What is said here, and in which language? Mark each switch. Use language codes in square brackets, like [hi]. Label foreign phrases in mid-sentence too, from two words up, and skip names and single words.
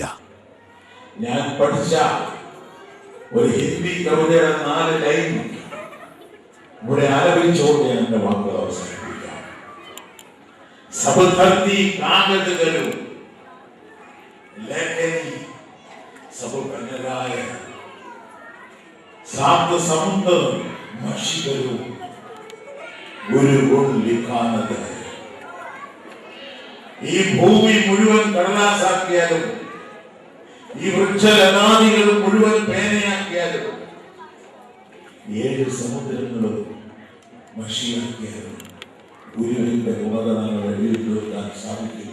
[ml] ഞാൻ പഠിച്ച ഒരു ഹിന്ദി കവിതയുടെ 4 ലൈൻ ഇവിടെ ആലപിച്ചുകൊണ്ട് ഞാൻ എൻ്റെ വാക്കുകൾ അവസാനിപ്പിക്കാം. [hi] सब धरती कागद करो लेखनी सब कनराय सात समुद्र मशी करो गुरु गुण लिखानद है. [ml] ഈ ഭൂമി മുഴുവൻ കടലാസാക്കിയാലും ഈ വൃക്ഷലതാദികൾ മുഴുവൻ പേനയാക്കിയാലും 7 സമുദ്രങ്ങളും മഷിയാക്കിയാലും ഗുരുവിന്റെ ഗുണഗണങ്ങൾ എഴുതി തീർക്കാൻ സാധിക്കില്ല.